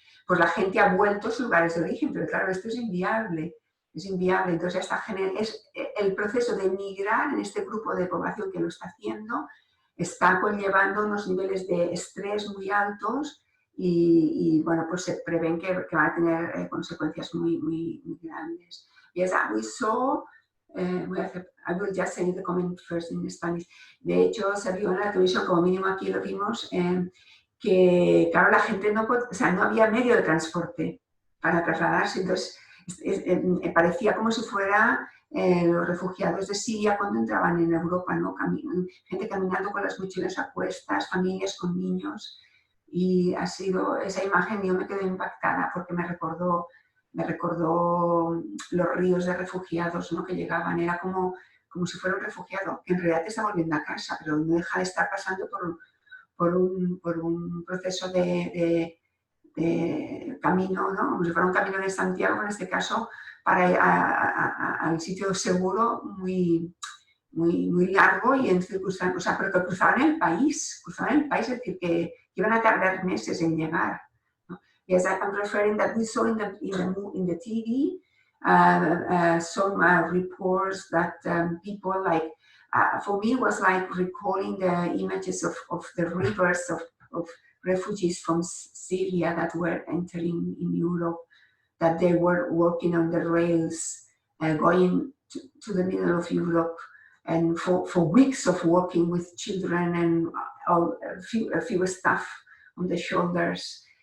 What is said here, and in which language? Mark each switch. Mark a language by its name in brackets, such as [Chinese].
[Spanish] Pues la gente ha vuelto a sus lugares de origen, pero claro, esto es inviable. Es inviable. Entonces, el proceso de migrar en este grupo de población que lo está haciendo está conllevando unos niveles de estrés muy altos y bueno, pues se prevén que va a tener consecuencias muy, muy, muy grandes. [English] Yes, we saw, I will just say the comment first in Spanish. [Spanish] De hecho, se vio en la televisión, como mínimo aquí lo vimos, que claro, la gente no había medio de transporte para trasladarse, entonces parecía como si fuera los refugiados de Siria cuando entraban en Europa, ¿no? Gente caminando con las mochilas a cuestas, familias con niños, y ha sido esa imagen, yo me quedé impactada porque me recordó los ríos de refugiados, ¿no? Que llegaban, era como si fuera un refugiado, que en realidad te está volviendo a casa, pero no deja de estar pasando por un proceso de camino, ¿no? Como si fuera un camino de Santiago, en este caso, para ir al sitio seguro muy, muy, muy largo y en circunstancias, o sea, pero que cruzaban el país, es decir, que iban a tardar meses en llegar, ¿no? [English] Yes, I'm referring that we saw in the TV some reports that people like, for me it was like recalling the images of the rivers of refugees from Syria that were entering in Europe, that they were walking on the rails, going to the middle of Europe, and for weeks of walking with children and a few stuff on the shoulders.